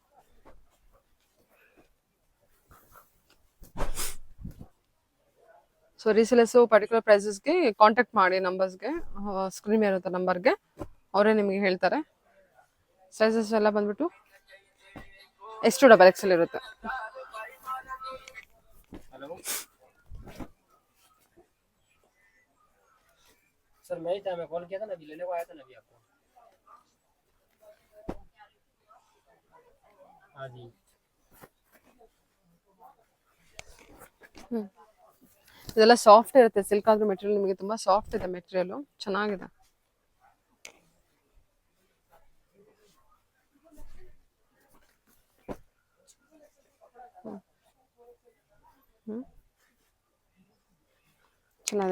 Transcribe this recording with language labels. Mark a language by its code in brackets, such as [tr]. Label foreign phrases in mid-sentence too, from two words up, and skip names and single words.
[kn] ಸೊ [en] resellers particular prices contact [kn] ಮಾಡಿ. ನಂಬರ್ಸ್ಗೆ ಸ್ಕ್ರೀನ್ ಇರುತ್ತೆ ನಂಬರ್ಗೆ, ಅವರೇ ನಿಮಗೆ ಹೇಳ್ತಾರೆ. ಸೈಜಸ್ ಎಲ್ಲ ಬಂದ್ಬಿಟ್ಟು ಎಷ್ಟು [en] double XL [kn] ಇರುತ್ತೆ. [hi] सर मैं ही था, मैं कॉल किया था ना, अभी लेने को आया था ना अभी आपको. हाँ जी. [kn] ಇದೆಲ್ಲ ಸಾಫ್ಟ್ ಇರುತ್ತೆ. ಸಿಲ್ಕ್ ಆದ್ರೂ ಮೆಟೀರಿಯಲ್ ನಿಮಗೆ ತುಂಬಾ ಸಾಫ್ಟ್ ಇದೆ. ಮೆಟೀರಿಯಲ್ ಚೆನ್ನಾಗಿದೆ. ಚೆನ್ನಾಗಿದೆ.